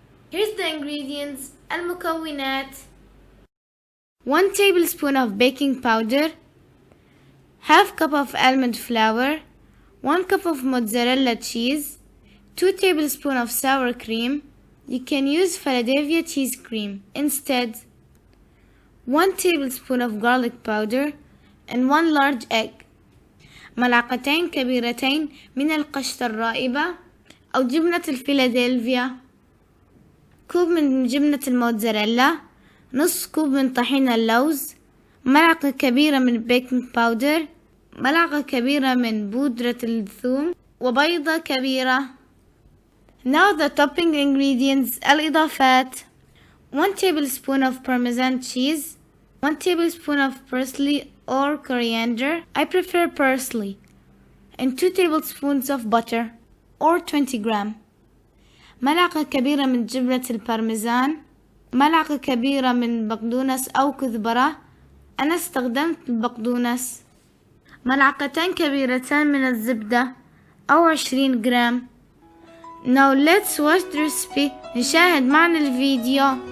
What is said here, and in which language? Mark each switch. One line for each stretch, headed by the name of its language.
English: Here's the ingredients. المكونات: 1 tablespoon of baking powder, half cup of almond flour, 1 cup of mozzarella cheese, 2 tablespoons of sour cream. You can use Philadelphia cheese cream instead. 1 tablespoon of garlic powder and 1 large egg.
Arabic: ملعقتين كبيرتين من القشطة الرائبة أو جبنة الفيلادلفيا. كوب من جبنة الموتزاريلا. نص كوب من طحين اللوز. ملعقة كبيرة من بيكنج باودر. ملعقة كبيرة من بودرة الثوم وبيضة كبيرة.
English: Now the topping ingredients. الإضافات: 1 tablespoon of Parmesan cheese, 1 tablespoon of parsley or coriander, I prefer parsley, and 2 tablespoons of butter or 20 gram.
Arabic: ملعقة كبيرة من جبنة البارميزان. ملعقة كبيرة من بقدونس أو كزبرة، أنا استخدمت البقدونس. ملعقتين كبيرتان من الزبدة أو 20 جرام.
English: Now let's watch the recipe.
Arabic: نشاهد معنا الفيديو.